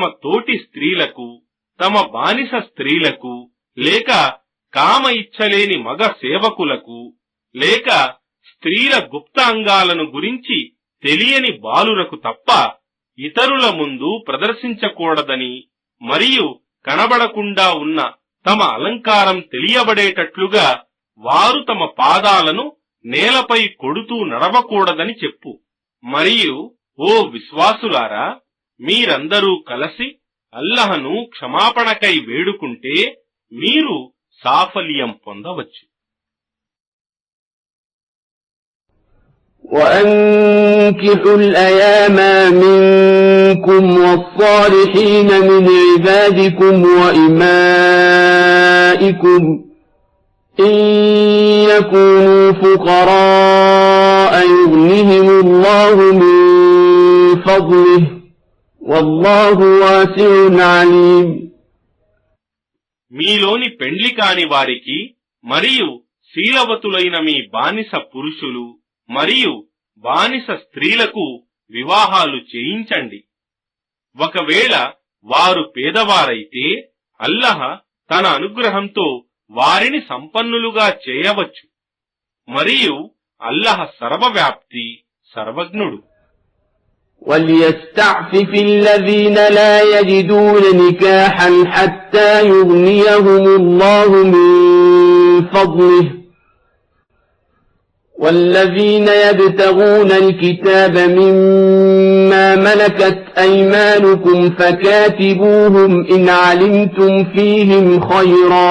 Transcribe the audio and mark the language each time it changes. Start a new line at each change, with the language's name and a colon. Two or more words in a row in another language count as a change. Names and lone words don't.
Telugu: తోటి స్త్రీలకు, తమ బానిస స్త్రీలకు, లేక కామ ఇచ్చలేని మగ సేవకులకు, లేక స్త్రీల గుప్తాంగాలను గురించి తెలియని బాలురకు తప్ప ఇతరుల ముందు ప్రదర్శించకూడదని, మరియు కనబడకుండా ఉన్న తమ అలంకారం తెలియబడేటట్లుగా వారు తమ పాదాలను నేలపై కొడుతూ నడవకూడదని చెప్పు. మరియు ఓ విశ్వాసులారా, మీరందరూ కలసి అల్లహను క్షమాపణకై వేడుకుంటే మీరు సాఫల్యం పొందవచ్చు.
Arabic: وأنكحوا الأيام منكم والصالحين من عبادكم وإمائكم إن يكونوا فقراء يغنهم الله من فضله والله واسع عليم.
Telugu: మీలోని పెండ్లి కాని వారికి మరియు శీలవతులైన మీ బానిస పురుషులు మరియు బానిస స్త్రీలకు వివాహాలు చేయించండి. ఒకవేళ వారు పేదవారైతే అల్లహ తన అనుగ్రహంతో వారిని సంపన్నులుగా చేయవచ్చు. మరియు అల్లహ సర్వవ్యాప్తి, సర్వజ్ఞుడు.
Arabic: وَلْيَسْتَعْفِفِ الَّذِينَ لَا يَجِدُونَ نِكَاحًا حَتَّى يُغْنِيَهُمُ اللَّهُ مِنْ فَضْلِهِ وَالَّذِينَ يَبْتَغُونَ الْكِتَابَ مِمَّا مَلَكَتْ أَيْمَانُكُمْ فَكَاتِبُوهُمْ إِنْ عَلِمْتُمْ فِيهِمْ خَيْرًا